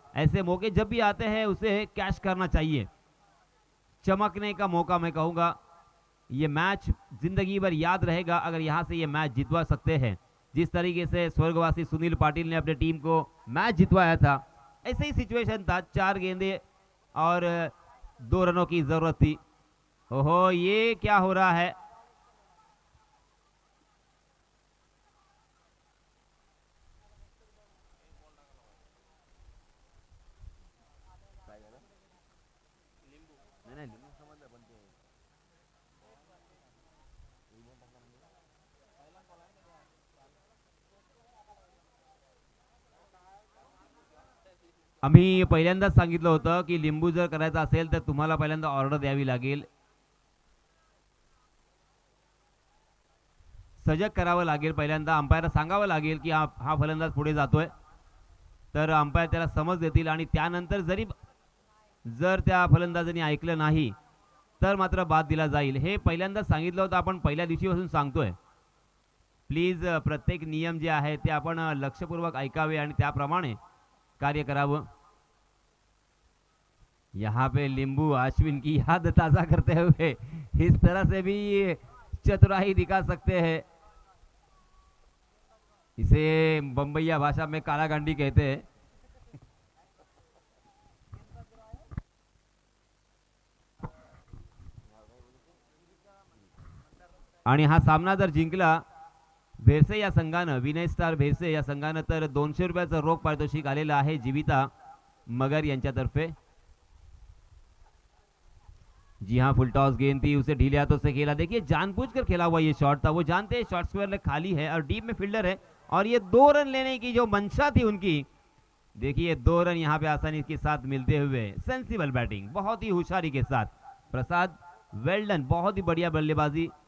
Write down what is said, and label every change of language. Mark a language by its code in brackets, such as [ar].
[hi] ऐसे मौके जब भी आते हैं उसे कैश करना चाहिए, चमकने का मौका मैं कहूंगा। ये मैच जिंदगी भर याद रहेगा अगर यहां से ये मैच जितवा सकते हैं। जिस तरीके से स्वर्गवासी सुनील पाटिल ने अपने टीम को मैच जितवाया था, ऐसे ही सिचुएशन था, 4 गेंदे और 2 रनों की जरूरत थी। ओहो ये क्या हो रहा है, [mr] आम्ही पहिल्यांदाच सांगितलं होतं की लिंबू जर करायचं असेल तर तुम्हाला पहिल्यांदा ऑर्डर द्यावी लागेल, सजग करावं लागेल, पहिल्यांदा अंपायरला सांगावं लागेल की हा फलंदाज पुढे जातोय, तर अंपायर त्याला समज देतील आणि त्यानंतर जर त्या फलंदाजाने ऐकलं नाही तर मात्र बाद दिला जाईल। हे पहिल्यांदाच सांगितलं होतं, आपण पहिल्या दिवशीपासून सांगतोय। प्लीज प्रत्येक नियम जे आहे ते आपण लक्षपूर्वक ऐकावे आणि त्याप्रमाणे कार्य करावं। [hi] यहाँ पे लिंबू अश्विन की याद ताजा करते हुए इस तरह से भी चतुराई दिखा सकते हैं, इसे बम्बईया भाषा में काला गांडी कहते हैं। [mr] आणि हा सामना जर जिंकला भेरसे या संघानं, विनय स्टार भेरसे या संघानं, तर 200 रुपयाचं रोख पारितोषिक आलेलं आहे जीविता मगर यांच्यातर्फे। [hi] जी हाँ, फुल टॉस गेंद थी, उसे ढीले हाथों से खेला। देखिए जानबूझकर खेला हुआ ये शॉट था, वो जानते हैं शॉर्ट स्क्वायर खाली है और डीप में फील्डर है और ये 2 रन लेने की जो मंशा थी उनकी, देखिए 2 रन यहाँ पे आसानी के साथ मिलते हुए। सेंसिबल बैटिंग, बहुत ही होशियारी के साथ प्रसाद, वेल डन, बहुत ही बढ़िया बल्लेबाजी।